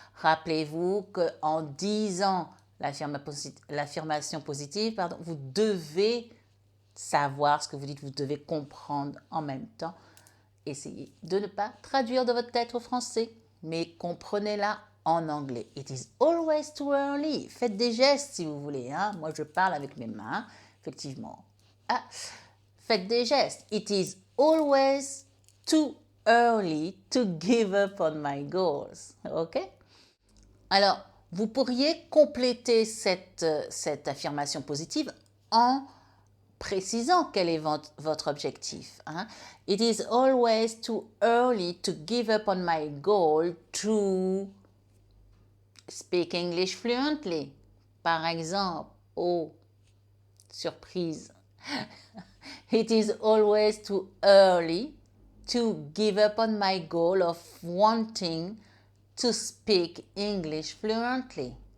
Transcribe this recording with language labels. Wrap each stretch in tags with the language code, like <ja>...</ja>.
<fr>Rappelez-vous qu'en disant l'affirmation positive, vous devez savoir ce que vous dites, vous devez comprendre en même temps. Essayez de ne pas traduire de votre tête au français, mais comprenez-la en anglais.</fr> <en>It is always too early.</en> <fr>Faites des gestes si vous voulez. Hein? Moi, je parle avec mes mains, effectivement. Ah, faites des gestes.</fr> <en>It is always too early to give up on my goals. OK?</en> <fr>Alors, vous pourriez compléter cette affirmation positive en précisant quel est votre objectif. Hein?</fr> <en>It is always too early to give up on my goal to speak English fluently.</en> <fr>Par exemple, oh, surprise.</fr> <en>It is always too early to give up on my goal of wanting to speak English fluently.</en>